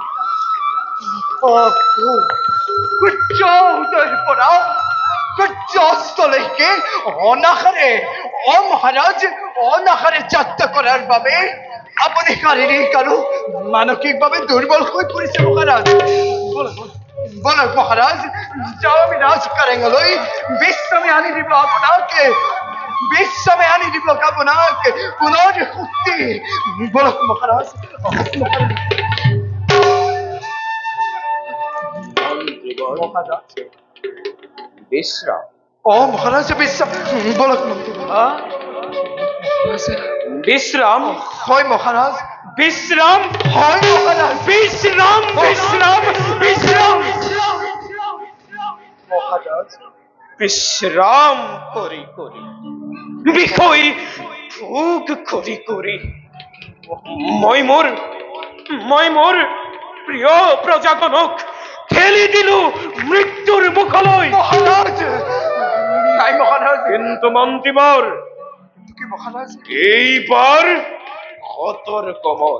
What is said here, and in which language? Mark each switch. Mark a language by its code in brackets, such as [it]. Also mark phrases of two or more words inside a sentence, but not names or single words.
[as] সূর্য উদয়ের পরা সূর্য অস্তলৈকে অনাহারে মহারাজ অনাহারে যাত্রা করার ভাবে আপনি শারীরিক আৰু মানসিকভাৱে দুৰ্বল হৈ পৰিছে মহাৰাজ বলক মহাৰাজ যাও আমি ৰাজকাৰেঙলৈ বিশ্ৰামে আনি দিব আপোনাকে বিশ্ৰামে আনি দিব আপোনাকে পুনৰ শক্তি বলক মহাৰাজ বিশ্ৰাম মহাৰাজ বিশ্ৰাম বলক বিশ্ৰাম হয় মহাৰাজ বিশ্ৰাম হয় মহাৰাজ বিশ্ৰাম বিশ্ৰাম বিশ্ৰাম মহারাজ বিশ্রাম করি করি বিষয় ভোগ করি করি মই মোৰ প্ৰিয় প্ৰজাজনক ঠেলি দিলো মৃত্যুৰ মুখলৈ। মহাৰাজ নাই মহাৰাজ, কিন্তু মন্ত্ৰীবৰ কি মহাৰাজ? এইবাৰ সতৰ্কময়।